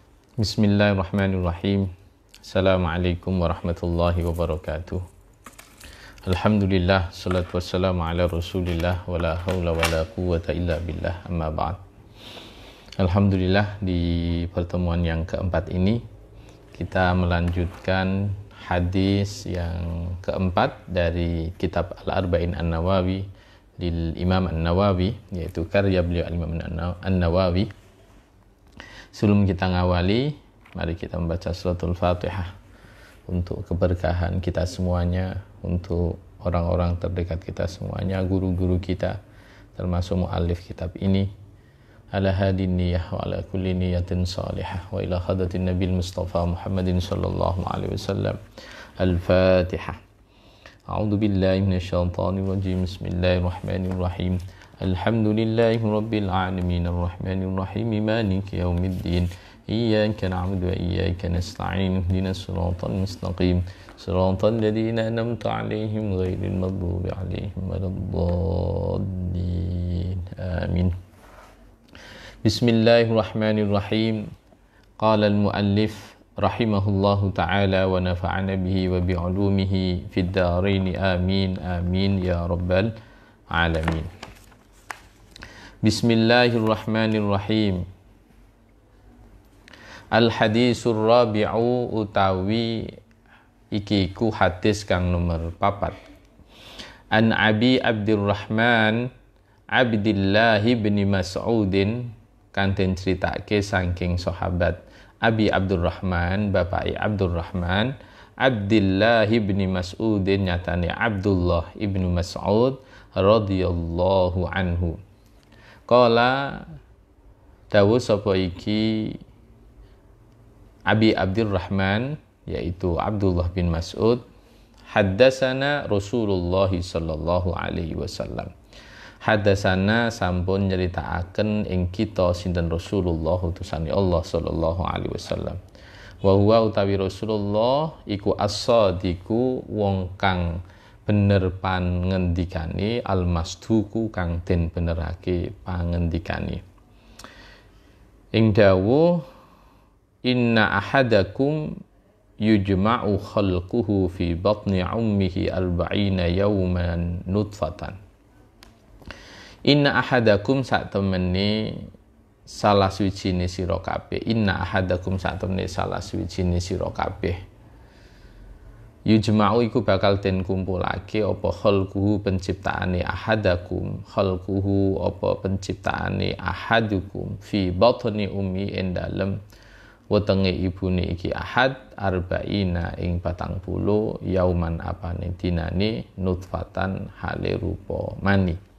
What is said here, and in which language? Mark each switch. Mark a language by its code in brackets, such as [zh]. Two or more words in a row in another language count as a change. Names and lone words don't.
[ar] بسم الله الرحمن الرحيم. السلام عليكم ورحمة الله وبركاته. الحمد لله، الصلاة والسلام على رسول الله، ولا حول ولا قوة إلا بالله، أما بعد. Alhamdulillah, [id] di pertemuan yang keempat ini kita melanjutkan hadis yang keempat dari kitab Al-Arba'in An-Nawawi lil Imam An-Nawawi, yaitu karya beliau Imam An-Nawawi. Sebelum kita ngawali, mari kita membaca suratul Fatihah untuk keberkahan kita semuanya, untuk orang-orang terdekat kita semuanya, guru-guru kita, termasuk muallif kitab ini. [ar] على هذه النية وعلى كل نية صالحة وإلى حضرة النبي المصطفى محمد صلى الله عليه وسلم. Al-Fatihah. أعوذ بالله من الشيطان الرجيم. بسم الله الرحمن الرحيم. الحمد لله رب العالمين الرحمن الرحيم مالك يوم الدين إياك نعبد وإياك نستعين اهدنا الصراط المستقيم صراط الذين أنعمت عليهم غير المغضوب عليهم ولا الضالين آمين. بسم الله الرحمن الرحيم. قال المؤلف رحمه الله تعالى ونفعنا به وبعلومه في الدارين آمين آمين يا رب العالمين. Bismillahirrahmanirrahim. الحديث الرابع [jv] utawi iki ku hadis kang nomor 4. [ar] عن أبي عبد الرحمن عبد الله بن مسعود, [jv] kang den critake saking sahabat Abi Abdurrahman, bapake Abdurrahman, Abdillah bin Mas'udin nyatane Abdullah ibnu Mas'ud [ar] رضي الله عنه. [jv] Qala dawuh sapa iki Abi Abdurrahman, yaitu Abdullah bin Mas'ud, [ar] حدثنا رسول الله صلى الله عليه وسلم. [jv] Haddasana sampun nyeritaaken ing kita sinten Rasulullah utusane Allah [ar] صلى الله عليه وسلم. وهو [jv] utawi Rasulullah iku as-sadiqu wong kang bener pangendikane, al-masduku kang den benerake pangendikane. Ing dawuh [ar] إن أحدكم يجمع خلقه في بطن أمه 40 يوما نطفة. إن أحدكم [jv] sak temene salah suwijine sira kabeh. [ar] إن أحدكم [jv] sak temene salah suwijine sira kabeh. Yujma'u iku bakal den kumpulake apa khalquhu penciptaane ahadakum, khalquhu apa penciptaane ahadukum [ar] في بطن أم [jv] ing dalem wetenge ibune iki [ar] أحد أربعين [jv] ing 40 yauman apane dinane nutfatan hale rupa mani.